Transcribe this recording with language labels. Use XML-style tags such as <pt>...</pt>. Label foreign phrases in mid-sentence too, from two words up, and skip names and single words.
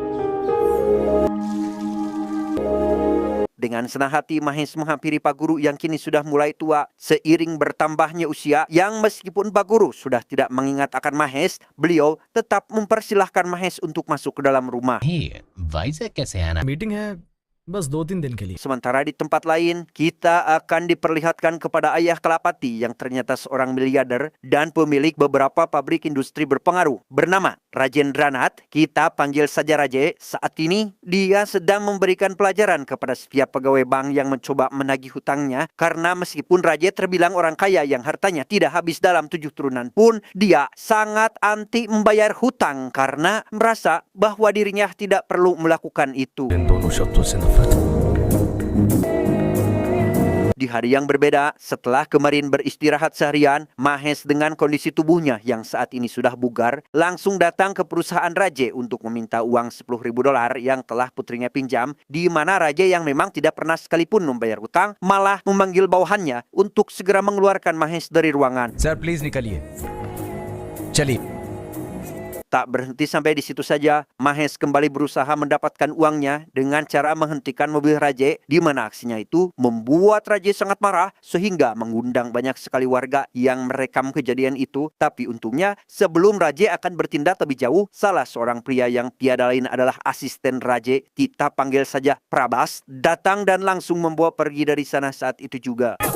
<id>Dengan senang hati, Mahes menghampiri Pak Guru yang kini sudah mulai tua. Seiring bertambahnya usia, yang meskipun Pak Guru sudah tidak mengingat akan Mahes, beliau tetap mempersilahkan Mahes untuk masuk ke dalam rumah.</id> <hi>भाई वाइजैक कैसे आना मीटिंग है बस 2-3 दिन के लिए।</hi> <id>Sementara di tempat lain, kita akan diperlihatkan kepada ayah Kalapati yang ternyata seorang miliarder dan pemilik beberapa pabrik industri berpengaruh bernama Rajendranat. Kita panggil saja Raje. Saat ini, dia sedang memberikan pelajaran kepada setiap pegawai bank yang mencoba menagih hutangnya karena meskipun Raje terbilang orang kaya yang hartanya tidak habis dalam 7 turunan pun, dia sangat anti membayar hutang karena merasa bahwa dirinya tidak perlu melakukan itu.</id> <hi>इन दोनों शब्दों से नफरत।</hi> <id>Di hari yang berbeda, setelah kemarin beristirahat seharian, Mahes dengan kondisi tubuhnya yang saat ini sudah bugar, langsung datang ke perusahaan Raje untuk meminta uang $10.000 yang telah putrinya pinjam, di mana Raje yang memang tidak pernah sekalipun membayar hutang, malah memanggil bawahannya untuk segera mengeluarkan Mahes dari ruangan.</id> <en>sir please</en> <hi>निकलिए, चलिए।</hi> <id>Tak berhenti sampai di situ saja, Mahes kembali berusaha mendapatkan uangnya dengan cara menghentikan mobil Raje, di mana aksinya itu membuat Raje sangat marah sehingga mengundang banyak sekali warga yang merekam kejadian itu. Tapi untungnya sebelum Raje akan bertindak lebih jauh, salah seorang pria yang tiada lain adalah asisten Raje, kita panggil saja Prabas, datang dan langsung membawa pergi dari sana saat itu juga.</id>